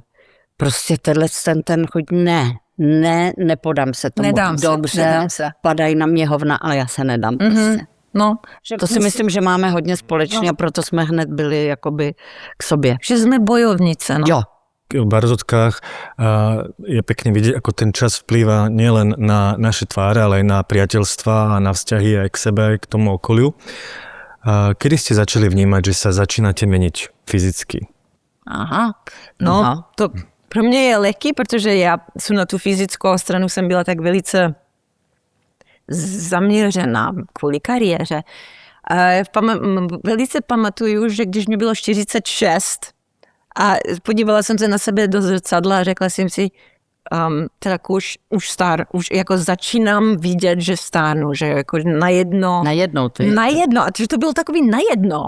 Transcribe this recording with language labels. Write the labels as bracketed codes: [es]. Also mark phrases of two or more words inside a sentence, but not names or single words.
[cs] Prostě ten chuť nepodám se tomu. Dobře, padají na mě hovna, ale já se nedám. Prostě. No, to si myslím, že máme hodně společně a proto jsme hned byli jakoby k sobě. Že jsme bojovnice, no. Jo. [sk] V Barzotkách je pekne vidieť, ako ten čas vplýva nielen na naše tváre, ale aj na priateľstva a na vzťahy aj k sebe, aj k tomu okoliu. Kedy ste začali vnímať, že sa začínate meniť fyzicky? [cs] To pro mě je lehký, protože já jsem na tu fyzickou stranu jsem byla tak velice zaměřená kvůli kariéře. Velice pamatuju, že když mě bylo 46 a podívala jsem se na sebe do zrcadla a řekla jsem si, teda už jako začínám vidět, že stárnu, že jako najednou, a že to bylo takový najednou.